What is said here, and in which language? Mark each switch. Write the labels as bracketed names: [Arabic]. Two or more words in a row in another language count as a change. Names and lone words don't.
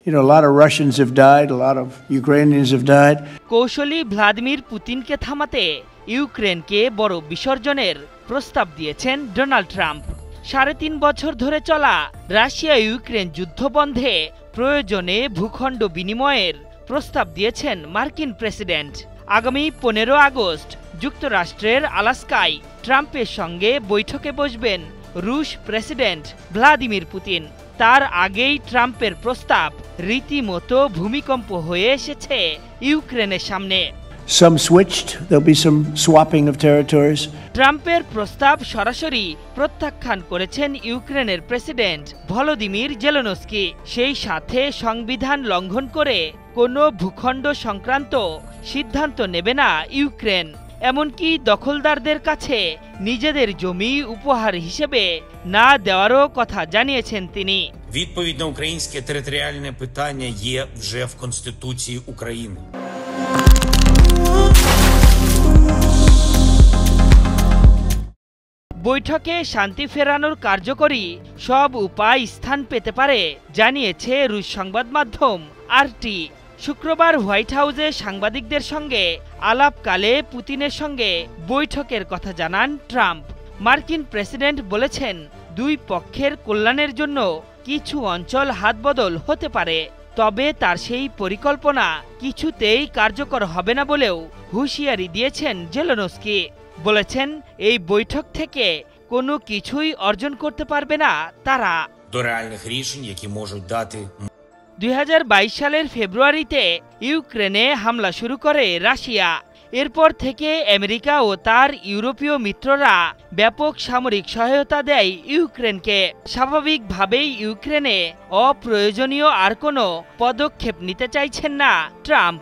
[English] A lot of Russians have died, a lot of Ukrainians have died. [Bangla] কৌশলী ভ্লাদিমির পুতিনকে থামাতে ইউক্রেনকে বড় বিসর্জনের প্রস্তাব দিয়েছেন ডোনাল্ড ট্রাম্প। ৩.৫ বছর ধরে চলা রাশিয়া ইউক্রেন যুদ্ধ বন্ধে প্রয়োজনে ভূখণ্ড বিনিময়ের প্রস্তাব দিয়েছেন মার্কিন প্রেসিডেন্ট। আগামী ১৫ আগস্ট যুক্তরাষ্ট্রের আলাস্কায় ট্রাম্পের সঙ্গে বৈঠকে বসবেন রুশ প্রেসিডেন্ট ভ্লাদিমির পুতিন। তার আগেই ট্রাম্পের প্রস্তাব রীতিমতো ভূমিকম্প হয়ে এসেছে ইউক্রেনের সামনে। [English] Some switched, there'll be some swapping of territories. [Bangla] ট্রাম্পের প্রস্তাব সরাসরি প্রত্যাখ্যান করেছেন ইউক্রেনের প্রেসিডেন্ট ভলোদিমির জেলেনস্কি। সেই সাথে সংবিধান লঙ্ঘন করে কোনো ভূখণ্ড সংক্রান্ত সিদ্ধান্ত নেবে না ইউক্রেন। এমনকি দখলদারদের কাছে নিজেদের জমি উপহার হিসেবে না দেওয়ারও কথা জানিয়েছেন তিনি। [Ukrainian] Відповідь на українське територіальне питання є вже в Конституції України. [Bangla] বৈঠকে শান্তি ফেরানোর কার্যকরী সব উপায় স্থান পেতে পারে জানিয়েছে রুশ সংবাদ মাধ্যম আরটি। শুক্রবার হোয়াইট হাউসে সাংবাদিকদের সঙ্গে আলাপকালে পুতিনের সঙ্গে বৈঠকের কথা জানান ট্রাম্প। মার্কিন প্রেসিডেন্ট বলেছেন, দুই পক্ষের কল্যাণের জন্য কিছু অঞ্চল হাতবদল হতে পারে, তবে তার সেই পরিকল্পনা কিছুতেই কার্যকর হবে না বলেও হুঁশিয়ারি দিয়েছেন জেলেনস্কি। বলেছেন, এই বৈঠক থেকে কোনো কিছুই অর্জন করতে পারবে না তারা। [Ukrainian] До реальних рішень, які можуть дати [Bangla] ২০২২ সালের ফেব্রুয়ারিতে ইউক্রেনে হামলা শুরু করে রাশিয়া। এরপর থেকে আমেরিকা ও তার ইউরোপীয় মিত্ররা ব্যাপক সামরিক সহায়তা দেয় ইউক্রেনকে। স্বাভাবিকভাবেই ইউক্রেনে অপ্রয়োজনীয় আর কোনো পদক্ষেপ নিতে চাইছেন না ট্রাম্প।